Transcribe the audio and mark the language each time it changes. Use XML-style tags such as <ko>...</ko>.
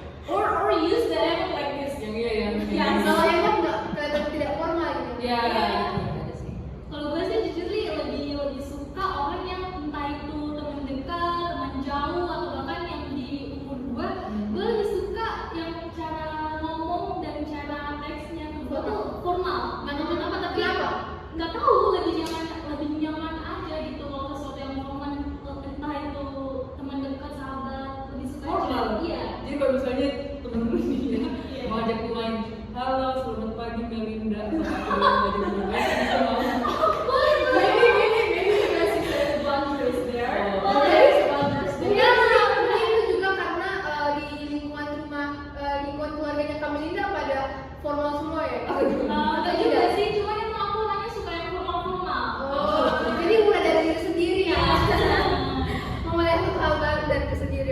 <en>Or use the emot like this.</en> <id>Yang iya yang. Yang Kalau yang nggak kelihatan tidak formal gitu. Ya, itu ada sih. Kalau gue sih jujur lebih suka orang yang entah itu teman dekat, teman jauh, atau bahkan yang di umur gue lebih suka yang cara ngomong dan cara teksnya tuh formal. Nggak tahu kenapa, tapi Kenapa? nggak tahu lebih nyaman aja gitu kalau sesuatu yang formal, entah itu teman dekat, sahabat, lebih suka Formal. Iya. Jadi kalau misalnya temen-temen nih ya, mau ajak gue main, halo selamat pagi Melinda, mau ajak gue main, bisa mau.</id> <en>Maybe you guys should boundaries there. Oh. There is boundaries</en> <id>Ya,</id> <en>there.</en> <id>mungkin itu juga karena di lingkungan keluarganya Kak Melinda pada formal semua ya. Enggak juga sih, cuma emang aku orangnya suka yang formal-formal. Oh, jadi mulai dari diri sendiri ya. Memulai satu hal baru dari diri sendiri.</id>